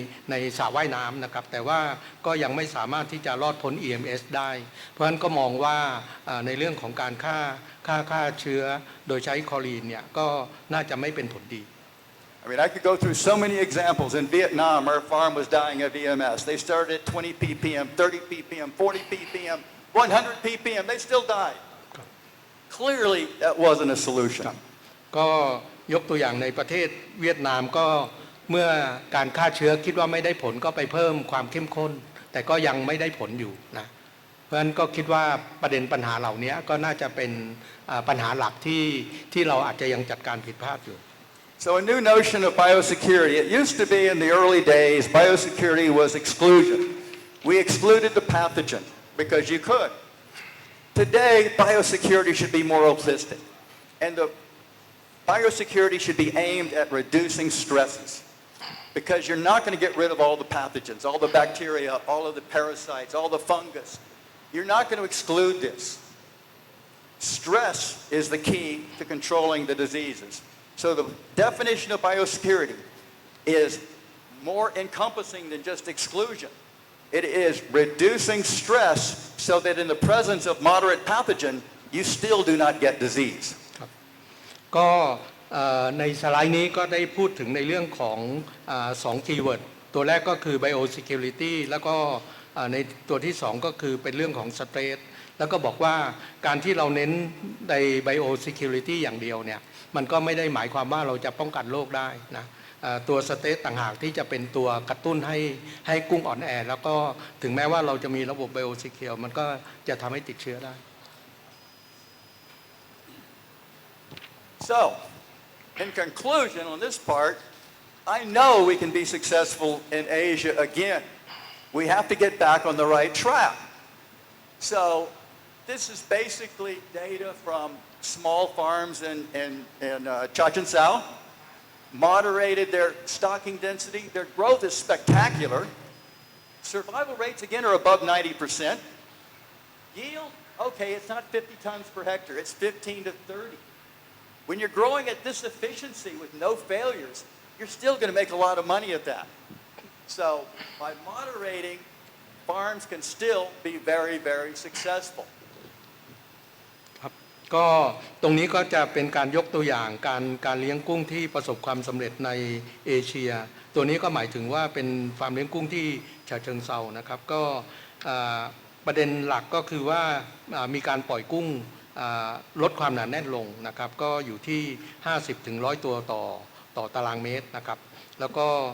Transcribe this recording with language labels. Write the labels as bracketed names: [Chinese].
[Thai] ในสระว่ายน้ำนะครับแต่ว่าก็ยังไม่สามารถที่จะรอดพ้น EMS ได้เพราะฉะนั้นก็มองว่าในเรื่องของการฆ่าเชื้อโดยใช้คลอรีนเนี่ยก็น่าจะไม่เป็นผลดี [English] I mean, I could go through so many examples. In Vietnam, our farm was dying of EMS. They started at 20 ppm, 30 ppm, 40 ppm, 100 ppm. They still died. Clearly, that wasn't a solution. ก็ยกตัวอย่างในประเทศเวียดนามก็เมื่อการฆ่าเชื้อคิดว่าไม่ได้ผลก็ไปเพิ่มความเข้มข้นแต่ก็ยังไม่ได้ผลอยู่นะเพราะฉะนั้นก็คิดว่าประเด็นปัญหาเหล่านี้ก็น่าจะเป็นปัญหาหลักที่เราอาจจะยังจัดการผิดพลาดอยู่ So a new notion of biosecurity. It used to be in the early days, biosecurity was exclusion. We excluded the pathogen because you could. Today, biosecurity should be more holistic. And the biosecurity should be aimed at reducing stresses because you're not going to get rid of all the pathogens, all the bacteria, all of the parasites, all the fungus. You're not going to exclude this. Stress is the key to controlling the diseases.So the definition of biosecurity is more encompassing than just exclusion. It is reducing stress so that in the presence of moderate pathogen, you still do not get disease. [Thai] ก็ในสไลด์นี้ก็ได้พูดถึงในเรื่องของ2คีย์เวิร์ดตัวแรกก็คือ biosecurity แล้วก็ ในตัวที่2ก็คือเป็นเรื่องของสเตรสแล้วก็บอกว่าการที่เราเน้นใน biosecurity อย่างเดียวเนี่ยมันก็ไม่ได้หมายความว่าเราจะป้องกันโรคได้นะตัวสเตรสต่างหากที่จะเป็นตัวกระตุ้นให้กุ้งอ่อนแอแล้วก็ถึงแม้ว่าเราจะมีระบบ biosecure มันก็จะทำให้ติดเชื้อได้ [English] So, in conclusion on this part, I know we can be successful in Asia again. We have to get back on the right track. So, this is basically data from small farms in Chachoen, moderated their stocking density. Their growth is spectacular. Survival rates, again, are above 90%. Yield, okay, it's not 50 tons per hectare. It's 15 to 30. When you're growing at this efficiency with no failures, you're still going to make a lot of money at that. So by moderating, farms can still be very, very successful. [Thai] ครับก็ตรงนี้ก็จะเป็นการยกตัวอย่างการเลี้ยงกุ้งที่ประสบความสำเร็จในเอเชียตัวนี้ก็หมายถึงว่าเป็นฟาร์มเลี้ยงกุ้งที่ฉะเชิงเทรานะครับก็ประเด็นหลักก็คือว่ามีการปล่อยกุ้งลดความหนาแน่นลงนะครับก็อยู่ที่50ถึง100ตัวต่อตารางเมตรนะครับแล้วก็